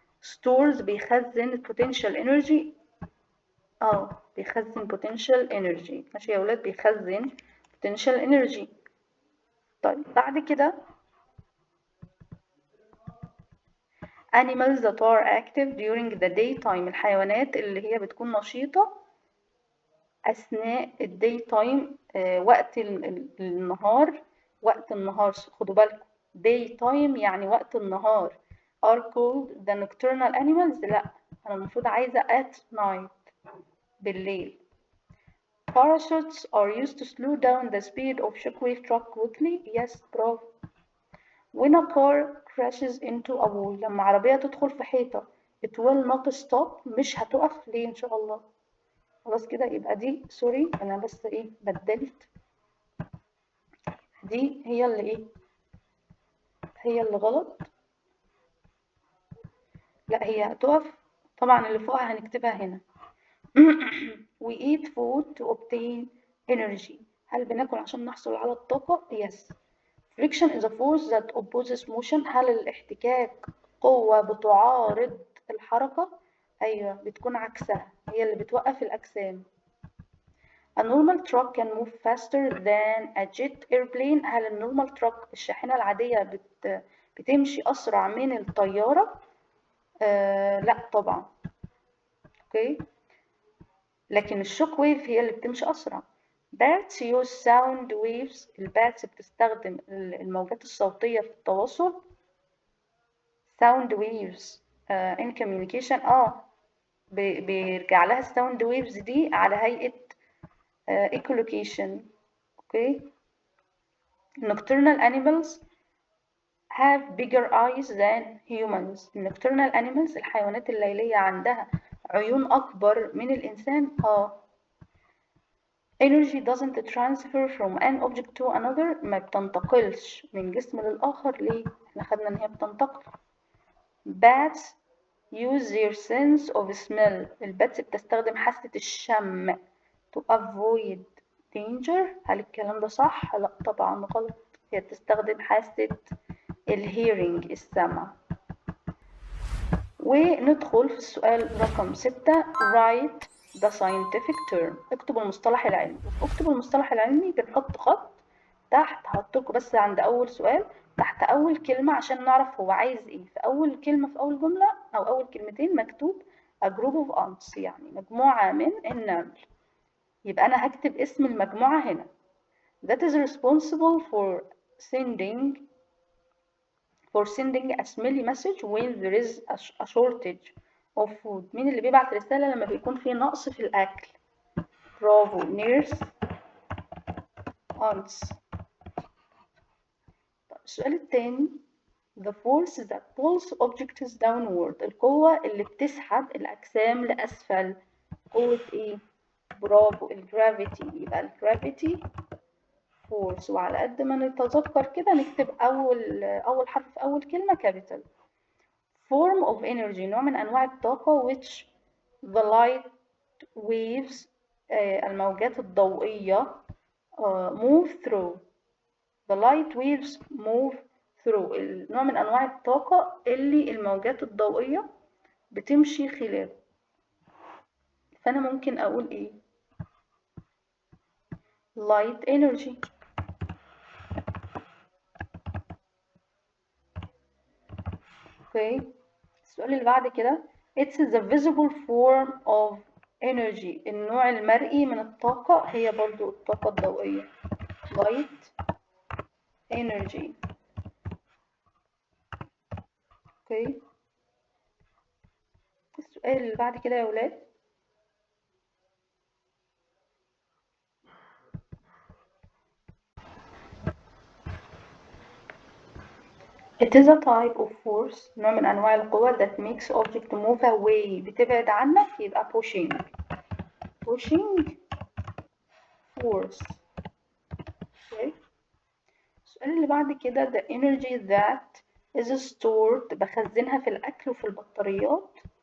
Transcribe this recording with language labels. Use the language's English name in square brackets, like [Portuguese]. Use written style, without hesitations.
[English] stores [Arabic] بيخزن [English] potential energy. بيخزن potential energy. [Arabic] ماشي يا ولاد، بيخزن [English] potential energy. [Arabic] طيب بعد كده [English] animals that are active during the daytime. [Arabic] الحيوانات اللي هي بتكون نشيطة أثناء الداي تايم، وقت النهار. وقت النهار خدوا بالكم، daytime يعني وقت النهار. [English] are called the nocturnal animals. [Arabic] لا، أنا المفروض عايزة [English] at night [Arabic] بالليل. [English] Parachutes are used to slow down the speed of shockwave truck quickly. Yes, bravo. When a car crashes into a wall، [Arabic] لما عربية تدخل في حيطة [English] it will not stop، [Arabic] مش هتقف. ليه إن شاء الله؟ خلاص كده، يبقى دي سوري أنا بس إيه بدلت، دي هي اللي إيه، هي اللي غلط. لا، هي هتقف طبعا، اللي فوقها هنكتبها هنا. [English] We eat food to obtain energy. [Arabic] هل بناكل عشان نحصل على الطاقة؟ Yes. [English] Friction is a force that opposes motion. [Arabic] هل الاحتكاك قوة بتعارض الحركة؟ أيوة، بتكون عكسها، هي اللي بتوقف الأجسام. [English] A normal truck can move faster than a jet airplane. [Arabic] هل النورمال تراك الشاحنة العادية بتمشي أسرع من الطيارة؟ لا طبعا. اوكي، لكن الشوك ويف هي اللي بتمشي أسرع. [English] Bats use sound waves. [Arabic] الباتس بتستخدم الموجات الصوتية في التواصل. [English] sound waves in communication. [Arabic] بيرجع لها الساوند ويفز دي على هيئة echolocation. اوكي. [English] Nocturnal animals have bigger eyes than humans. Nocturnal animals [Arabic] الحيوانات الليلية عندها عيون أكبر من الإنسان. [English] Energy doesn't transfer from an object to another. [Arabic] ما بتنتقلش من جسم للآخر. ليه؟ احنا خدنا إن هي بتنتقل. [English] Bats use their sense of smell. [Arabic] الباتس بتستخدم حاسة الشم [English] to avoid danger. [Arabic] هل الكلام ده صح؟ لا طبعا غلط، هي بتستخدم حاسة الهيرنج، السمع. وندخل في السؤال رقم 6. [English] write the scientific term. [Arabic] اكتب المصطلح العلمي. اكتب المصطلح العلمي بنحط خط تحت، هحط لكم بس عند أول سؤال تحت أول كلمة عشان نعرف هو عايز إيه. في أول كلمة في أول جملة أو أول كلمتين مكتوب [English] a group of ants، [Arabic] يعني مجموعة من النمل. يبقى أنا هكتب اسم المجموعة هنا. [English] that is responsible for sending a smelly message when there is a shortage of food. [Arabic] مين اللي بيبعت رسالة لما بيكون في نقص في الأكل؟ برافو، nurse ants. السؤال الثاني. [English] the force that pulls objects downward. [Arabic] القوة اللي بتسحب الأجسام لأسفل. قوة إيه؟ برافو، الجرافيتي. يبقى الجرافيتي force. وعلى قد ما نتذكر كده نكتب أول حرف في أول كلمة capital. [English] form of energy [Arabic] نوع من أنواع الطاقة [English] which the light waves [Arabic] الموجات الضوئية [English] move through. the light waves move through [Arabic] نوع من أنواع الطاقة اللي الموجات الضوئية بتمشي خلاله. فأنا ممكن أقول إيه؟ [English] light energy. [Arabic] اوكي. السؤال اللي بعد كده. [English] it's the visible form of energy. [Arabic] النوع المرئي من الطاقة هي برضو الطاقة الضوئية. [English] light energy. [Arabic] اوكي. السؤال اللي بعد كده يا ولاد. [English] it is a type of force [Arabic] نوع من أنواع القوة [English] that makes object move away [Arabic] بتبعد عنك. [English] يبقى pushing force. [Arabic] okay. السؤال اللي بعد كده. [English] the energy that is stored [Arabic] بخزنها في الأكل وفي البطاريات.